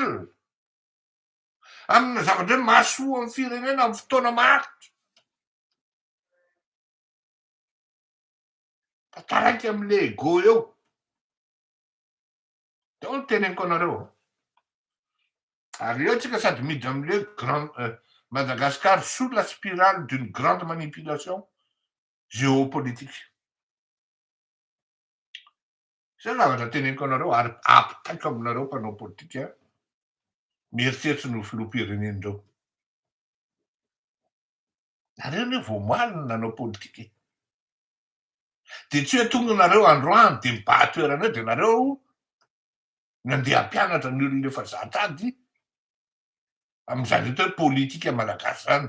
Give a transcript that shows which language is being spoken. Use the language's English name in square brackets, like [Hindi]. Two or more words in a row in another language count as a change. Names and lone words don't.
[Malagasy] Amina zavatra hoe mahasoa amin'ny firenena amin'ny fotoana maharitra. Taraiky am'le ego eo. Tao ny teneniko anareo. Ary eo tsika sady miditra am'le Madagascar [French] sous la spirale d'une grande manipulation géopolitique. [Malagasy] Zay zavatra teneniko anareo ary ampitaiko aminareo mpanao politika mieritreritsy ny filoham-pirenena reo. Nareo ne vao omaly nanao politika. De tsy hoe tonga nareo androany de mibahatoerana eo de nareo nandeha hampianatra ny olona efa zatra ady am'izany eto hoe politika malagasy zany.